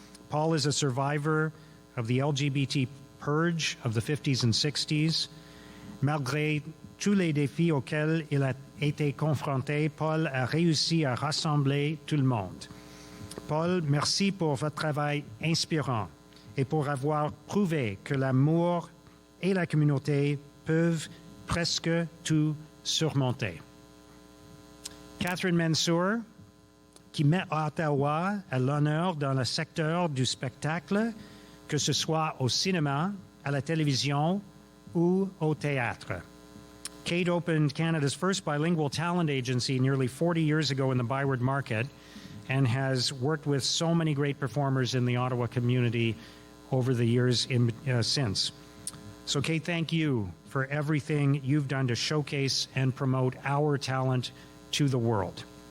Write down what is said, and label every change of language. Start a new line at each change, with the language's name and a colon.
English: Paul is a survivor of the LGBT purge of the 50s and 60s.
French: Malgré tous les défis auxquels il a été confronté, Paul a réussi à rassembler tout le monde. Paul, merci pour votre travail inspirant et pour avoir prouvé que l'amour et la communauté peuvent presque tout surmonter. Catherine Mansour, qui met Ottawa à l'honneur dans le secteur du spectacle, que ce soit au cinéma, à la télévision ou au théâtre.
English: Kate opened Canada's first bilingual talent agency nearly 40 years ago in the Byward Market and has worked with so many great performers in the Ottawa community over the years since. So Kate, thank you for everything you've done to showcase and promote our talent to the world.